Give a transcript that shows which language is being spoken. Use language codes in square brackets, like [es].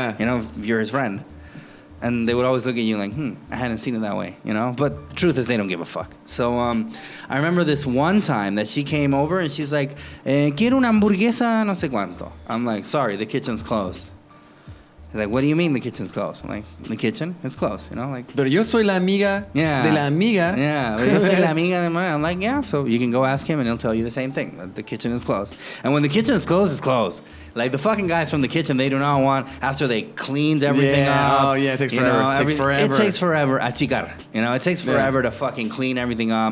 [en] You know, if you're his friend. And they would always look at you like, I hadn't seen it that way, you know? But the truth is they don't give a fuck. So I remember this one time that she came over and she's like, [es] quiero una hamburguesa no sé cuánto. [en] I'm like, sorry, the kitchen's closed. He's like, what do you mean the kitchen's closed? I'm like, the kitchen? It's closed, you know? Like, [es] pero yo soy la amiga de la amiga. [en] Yeah, [es] pero yo soy la amiga de Manuel. [en] I'm like, yeah, so you can go ask him and he'll tell you the same thing, that the kitchen is closed. And when the kitchen is closed, it's closed. Like, the fucking guys from the kitchen, they do not want, after they cleaned everything up. Oh, yeah, it takes forever. Know, it takes forever. Achicar. You know, it takes forever to fucking clean everything up.